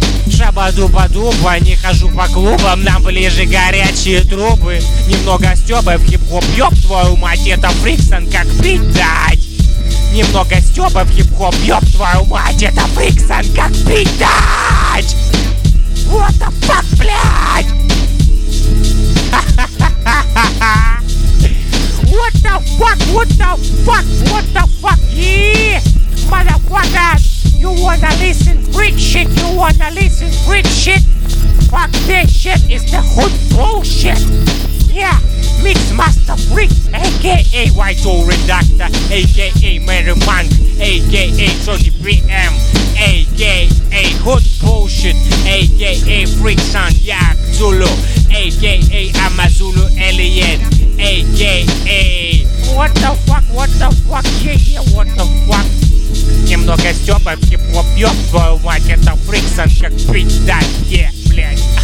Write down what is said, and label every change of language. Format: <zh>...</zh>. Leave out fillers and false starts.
<ru>Шаба-дуба-дуба, не хожу по клубам, нам ближе горячие трубы. Немного Стёба в хип-хоп, ёб твою мать, это Фриксон, как пить дать. Немного Стёба в хип-хоп, ёб твою мать, это Фриксон, как пить дать.</ru> <en>What the fuck,</en> <ru>блядь? Ха-ха-ха-ха-ха-ха.</ru> <en>What the fuck, what the fuck, what the fuck, yeah. Motherfuckers, you wanna listen freak shit, you wanna listen freak shit. Fuck this shit, it's the hood bullshit. Yeah, Mixmaster Freak, a.k.a. Vital Redactor, a.k.a. Mary Monk, a.k.a. 30PM, a.k.a. Hood Bullshit, a.k.a. Freaksan Yak Zulu, a.k.a. Amazulu Alien, a.k.a. What the fuck, what the fuck, yeah, yeah, what the fuck.</en> <ru>Немного Стёба в хип-хоп, ёб твою мать, это Фриксон, как пить дать, yeah, блядь.</ru>